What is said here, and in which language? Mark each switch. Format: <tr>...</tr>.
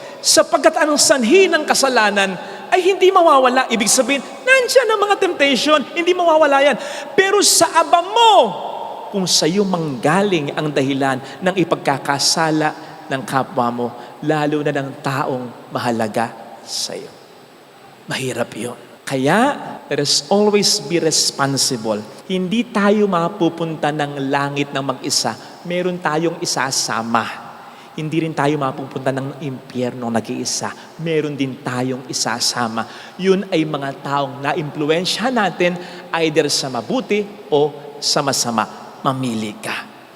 <tl>Sapagkat anong sanhi ng kasalanan ay hindi mawawala. Ibig sabihin, nandiyan ang mga temptation, hindi mawawala yan. Pero sa aba mo, kung sa iyo manggaling ang dahilan ng ipagkakasala ng kapwa mo, lalo na ng taong mahalaga sa iyo. Mahirap yun.</tl> <en>Kaya, let us always be responsible.</en> <tl>Hindi tayo mapupunta ng langit ng mag-isa. Meron tayong isasama. Hindi rin tayo mapupunta ng impyerno nag-iisa. Meron din tayong isasama. Yun ay mga taong na-impluensya natin either sa mabuti o sa masama. Mamili ka.</tl>